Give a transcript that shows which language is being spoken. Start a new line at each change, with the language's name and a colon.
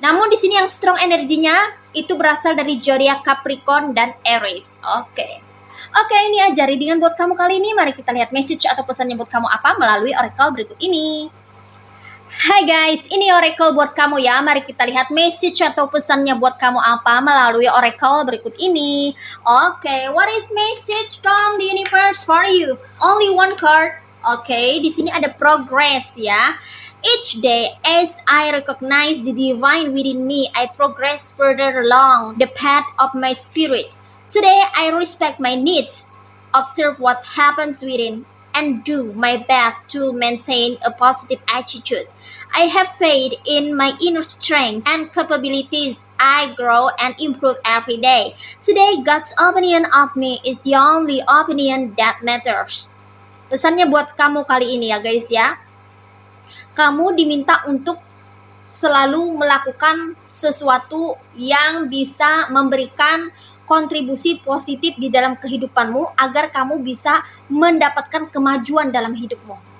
Indonesian: Namun di sini yang strong energinya itu berasal dari zodiak Capricorn dan Aries. Oke, ini aja readingan buat kamu kali ini. Mari kita lihat message atau pesannya buat kamu apa melalui oracle berikut ini. Hai guys, ini oracle buat kamu ya. Mari kita lihat message atau pesannya buat kamu apa melalui oracle berikut ini.
English: Oke, what is message from the universe for you? Only one card.
Indonesian: Oke, di sini ada progress ya.
English: Each day, as I recognize the divine within me, I progress further along the path of my spirit. Today, I respect my needs, observe what happens within, and do my best to maintain a positive attitude. I have faith in my inner strength and capabilities. I grow and improve every day. Today, God's opinion of me is the only opinion that matters.
Indonesian: Pesannya buat kamu kali ini ya guys ya. Kamu diminta untuk selalu melakukan sesuatu yang bisa memberikan kontribusi positif di dalam kehidupanmu agar kamu bisa mendapatkan kemajuan dalam hidupmu.